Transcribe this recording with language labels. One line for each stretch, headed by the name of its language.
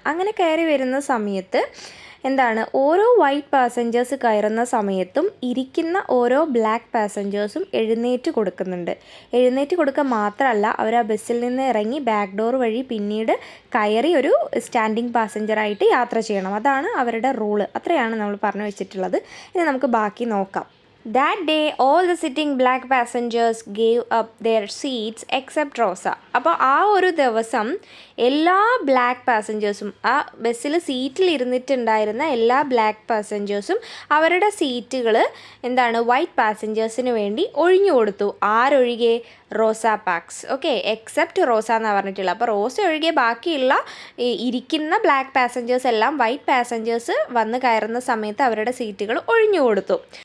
Malayalam: അങ്ങനെ കയറി വരുന്ന സമയത്ത് ഓരോ വൈറ്റ് പാസഞ്ചേഴ്സ് കയറുന്ന സമയത്തും ഇരിക്കുന്ന ഓരോ ബ്ലാക്ക് പാസഞ്ചേഴ്സും എഴുന്നേറ്റ് കൊടുക്കുന്നുണ്ട്. എഴുന്നേറ്റ് കൊടുക്കുക മാത്രമല്ല, അവർ ആ ബസ്സിൽ നിന്ന് ഇറങ്ങി ബാക്ക് ഡോർ വഴി പിന്നീട് കയറി ഒരു സ്റ്റാൻഡിങ് പാസഞ്ചറായിട്ട് യാത്ര ചെയ്യണം. അതാണ് അവരുടെ റൂള്. അത്രയാണ് നമ്മൾ പറഞ്ഞു വെച്ചിട്ടുള്ളത്. ഇനി നമുക്ക് ബാക്കി നോക്കാം.
English: That day, all the sitting black passengers gave up their seats except Rosa.
Malayalam: അപ്പോൾ ആ ഒരു ദിവസം എല്ലാ ബ്ലാക്ക് പാസഞ്ചേഴ്സും, ആ ബസ്സിൽ സീറ്റിൽ ഇരുന്നിട്ടുണ്ടായിരുന്ന എല്ലാ ബ്ലാക്ക് പാസഞ്ചേഴ്സും അവരുടെ സീറ്റുകൾ വൈറ്റ് പാസഞ്ചേഴ്സിന് വേണ്ടി ഒഴിഞ്ഞു കൊടുത്തു. ആരൊഴികെ? റോസ പാർക്സ്. ഓക്കെ, എക്സെപ്റ്റ് റോസ എന്നാണ് പറഞ്ഞിട്ടുള്ളത്. അപ്പോൾ റോസ ഒഴികെ ബാക്കിയുള്ള ഇരിക്കുന്ന ബ്ലാക്ക് പാസഞ്ചേഴ്സ് എല്ലാം വൈറ്റ് പാസഞ്ചേഴ്സ് വന്ന് കയറുന്ന സമയത്ത് അവരുടെ സീറ്റുകൾ ഒഴിഞ്ഞു കൊടുത്തു.